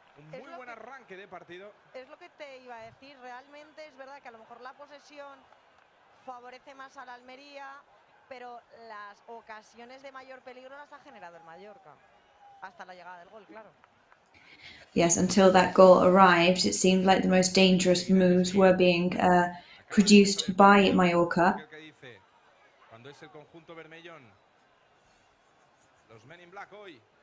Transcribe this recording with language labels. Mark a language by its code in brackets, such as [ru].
[es] Muy buen arranque de partido. Es lo que te iba a decir, realmente es verdad que a lo mejor la posesión favorece más a la Almería, pero las ocasiones de mayor peligro las ha generado el Mallorca, hasta la llegada del gol, claro. [en] Yes, until that goal arrived, it seemed like the most dangerous moves were being produced by Mallorca. [es] Cuando es el conjunto vermellón, los [en] Men in Black [es] hoy.